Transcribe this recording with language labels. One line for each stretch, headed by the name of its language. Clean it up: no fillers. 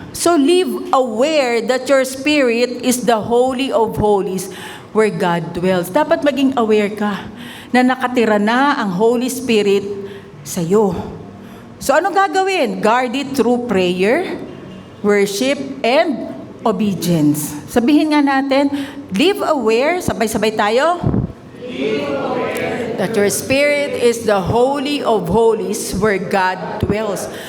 English: So live aware that your spirit is the Holy of Holies where God dwells.
Filipino: Dapat maging aware ka na nakatira na ang Holy Spirit sa iyo. So anong gagawin?
English: Guard it through prayer, worship, and obedience.
Filipino: Sabihin nga natin,
English: live aware,
Filipino: sabay-sabay tayo.
English: Live aware that your spirit is the Holy of Holies where God dwells.